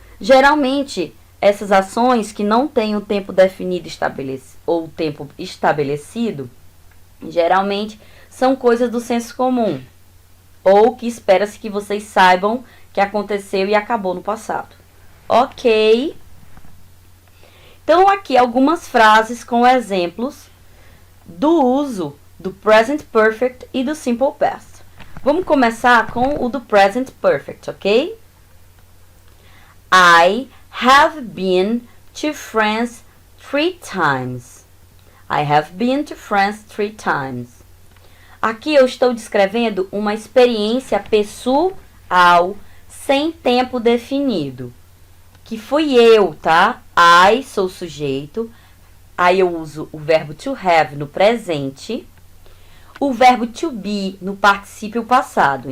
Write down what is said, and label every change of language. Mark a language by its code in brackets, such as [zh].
[pt] Geralmente, essas ações que não têm o tempo definido ou tempo estabelecido, geralmente são coisas do senso comum, ou que espera-se que vocês saibam que aconteceu e acabou no passado. Ok? Então, aqui algumas frases com exemplos do uso do present perfect e do simple past. Vamos começar com o do present perfect, ok? [en] I have been to France 3 times. I have been to France 3 times. [pt] Aqui eu estou descrevendo uma experiência pessoal sem tempo definido. Que fui eu, tá? I sou o sujeito. Aí eu uso o verbo to have no presente. O verbo to be no particípio passado.